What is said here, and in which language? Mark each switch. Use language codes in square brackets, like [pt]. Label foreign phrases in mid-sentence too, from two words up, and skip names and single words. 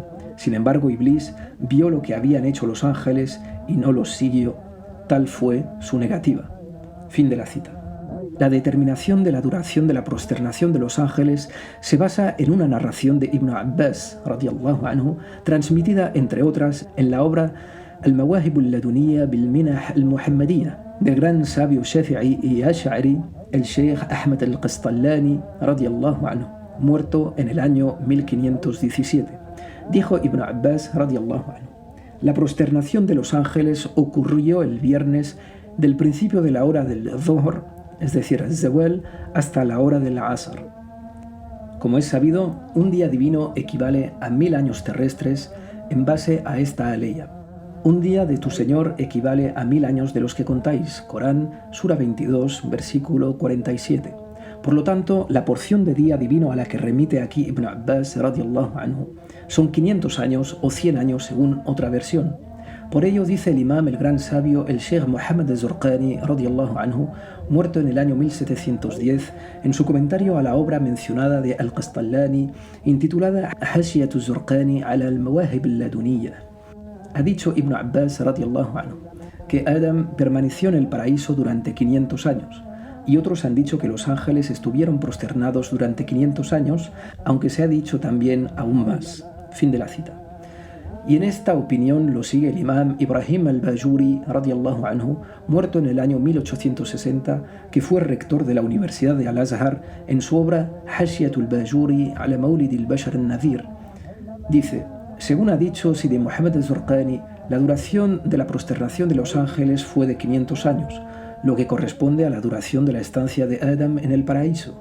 [es] Sin embargo, Iblis vio lo que habían hecho los ángeles y no los siguió. Tal fue su negativa. Fin de la cita. La determinación de la duración de la prosternación de los ángeles se basa en una narración de Ibn Abbas, [ar] رضي الله عنه, [es] transmitida, entre otras, en la obra Al-Mawahib al-Laduniyya bil-Minah al-Muhammadiyya del gran sabio Shafi'i y Ash'ari, el Sheikh Ahmad al-Qastallani, [ar] رضي الله عنه, [es] muerto en el año 1517. Dijo Ibn Abbas, [ar] رضي الله عنه: [es] la prosternación de los ángeles ocurrió el viernes del principio de la hora del Dhuhr, es decir, el Zawal, hasta la hora del Asr. Como es sabido, un día divino equivale a 1000 años terrestres en base a esta aleya. Un día de tu Señor equivale a 1000 años de los que contáis. Corán, Sura 22, versículo 47. Por lo tanto, la porción de día divino a la que remite aquí Ibn Abbas, [ar] رضي الله عنه, [es] son 500 años o 100 años según otra versión. Por ello dice el imam, el gran sabio, el Sheikh Muhammad al-Zurqani, [ar] رضي الله عنه, [es] muerto en el año 1710, en su comentario a la obra mencionada de Al-Qastallani, intitulada Hashiyat al-Zurqani ala al-Mawahib al-Laduniyya. Ha dicho Ibn Abbas, [ar] رضي الله عنه, [es] que Adam permaneció en el paraíso durante 500 años, y otros han dicho que los ángeles estuvieron prosternados durante 500 años, aunque se ha dicho también aún más. Fin de la cita. Y en esta opinión lo sigue el imam Ibrahim al-Bajuri, [ar] رضي الله عنه, [es] muerto en el año 1860, que fue rector de la Universidad de Al-Azhar, en su obra Hashiyat al-Bajuri ala Mawlid al-Bashar al-Nadhir, Dice, según ha dicho Sidi Muhammad al-Zurqani, la duración de la prosternación de los ángeles fue de 500 años, lo que corresponde a la duración de la estancia de Adam en el paraíso.